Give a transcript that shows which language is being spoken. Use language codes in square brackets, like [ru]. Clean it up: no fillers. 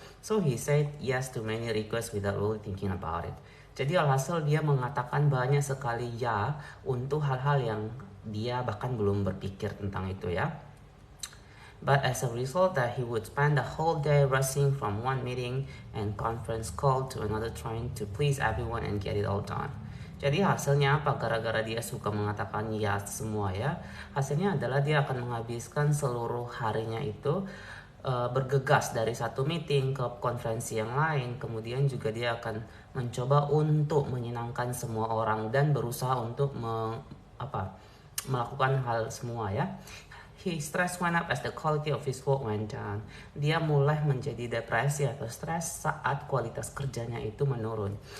[en] So he said yes to many requests without really thinking about it. [id] Jadi alhasil dia mengatakan banyak sekali ya untuk hal-hal yang dia bahkan belum berpikir tentang itu ya. [en] But as a result that he would spend the whole day rushing from one meeting and conference call to another trying to please everyone and get it all done. [id] Jadi hasilnya apa? Gara-gara dia suka mengatakan ya semua ya, hasilnya adalah dia akan menghabiskan seluruh harinya itu bergegas dari satu meeting ke konferensi yang lain. Kemudian juga dia akan mencoba untuk menyenangkan semua orang dan berusaha untuk melakukan hal semua ya. [en] His stress went up as the quality of his work went down. [id] Dia mulai menjadi depresi atau stres saat kualitas kerjanya itu menurun.